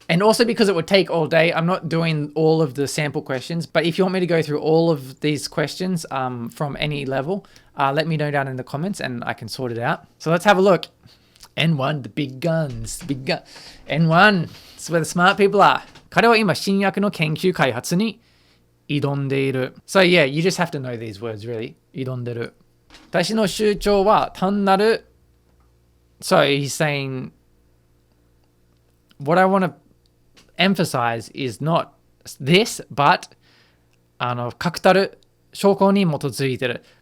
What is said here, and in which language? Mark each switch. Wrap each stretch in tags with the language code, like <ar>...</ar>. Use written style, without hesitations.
<en>And also because it would take all day, I'm not doing all of the sample questions. But if you want me to go through all of these questions from any level, let me know down in the comments and I can sort it out. So let's have a look. N1, the big guns. N1, it's where the smart people are.</en> <ja>彼は今、新薬の研究開発に挑んでいる.</ja> <en>So yeah, you just have to know these words really.</en> <ja>挑んでる.私の主張は単なる.</ja> <en>So he's saying, what I want to emphasize is not this, but</en> <ja>確たる証拠に基づいてる.</ja>